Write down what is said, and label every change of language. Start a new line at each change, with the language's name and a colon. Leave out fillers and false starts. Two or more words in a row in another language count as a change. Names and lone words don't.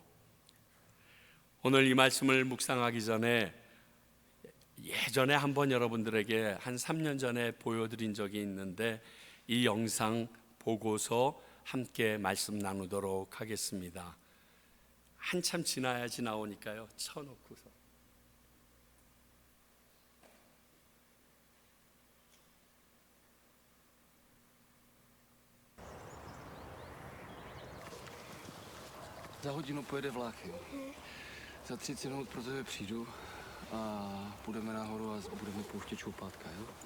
Korean: 오늘 이 말씀을 묵상하기 전에 예전에 한번 여러분들에게 한 3년 전에 보여드린 적이 있는데 이 영상 보고서 함께 말씀 나누도록 하겠습니다. 한참 지나야지 나오니까요. 쳐놓고서.
Czech: Za hodinu pojede vlak, jo. Za 30 minut pro tebe přijdu a půjdeme nahoru a budeme pouštět čoupátka, jo.